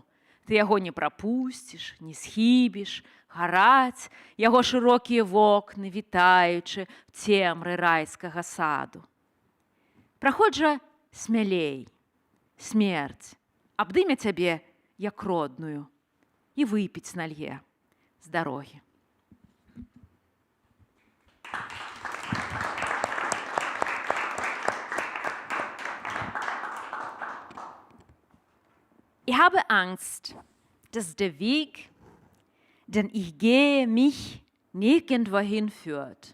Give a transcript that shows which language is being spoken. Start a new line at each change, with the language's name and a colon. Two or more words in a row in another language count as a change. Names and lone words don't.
Belarusian: Ты яго не прапусціш, не схібіш, гараць яго шырокія вокны, вітаючы в цемры райскага саду. Праходзь жа смялей, смерць абдыме цябе як родную і выпіць налье з дарогі.
German: Ich habe Angst, dass der Weg, den ich gehe, mich nirgendwohin führt.